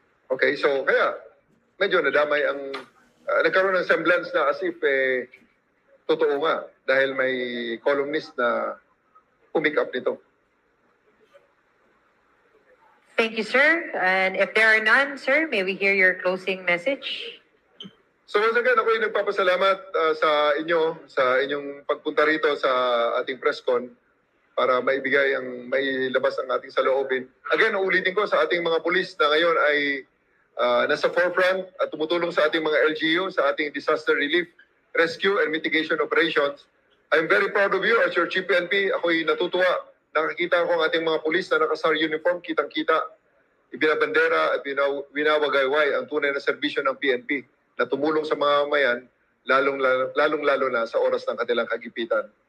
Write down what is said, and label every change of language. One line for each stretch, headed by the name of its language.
Filipino: Okay, so kaya medyo nadamay ang nagkaroon ng semblance na as if totoo nga dahil may columnist na pumick up nito.
English: Thank you, sir. And if there are none, sir, may we hear your closing message?
Filipino: So once again, ako yung nagpapasalamat sa inyong pagpunta rito sa ating press con para may labas ang ating saloobin. Again, uulitin ko sa ating mga pulis na ngayon ay nasa forefront at tumutulong sa ating mga LGU, sa ating
English: disaster relief, rescue and mitigation operations. I'm very proud of you as your Chief PNP.
Filipino: Ako'y natutuwa. Nakakita ko ang ating mga pulis na naka-SAR uniform, kitang-kita, ibinabandera at winawagayway ang tunay na serbisyo ng PNP na tumulong sa mga mamayan, lalong-lalo na sa oras ng kanilang kagipitan.